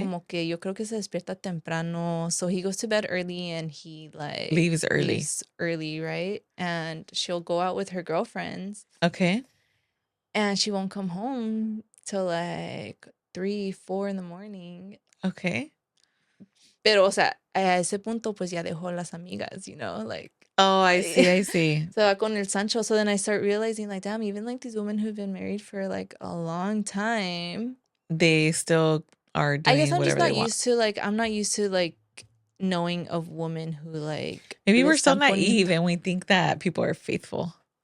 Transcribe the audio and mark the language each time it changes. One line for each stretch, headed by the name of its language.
Spanish: Como que yo creo que se despierta temprano.
English: So he goes to bed early and he like leaves early, right? And she'll go out with her girlfriends. Okay. And she won't come home till like 3-4 in the morning. Okay.
Spanish: Pero, o sea, a ese punto pues ya dejó las amigas, like.
English: Oh, I see.
Spanish: So va con el Sancho.
English: So then I start realizing like, damn, even like these women who've been married for like a long time. They still are doing whatever they want. I guess I'm I'm not used to like knowing of women who like. Maybe we're so naive and we think that people are faithful.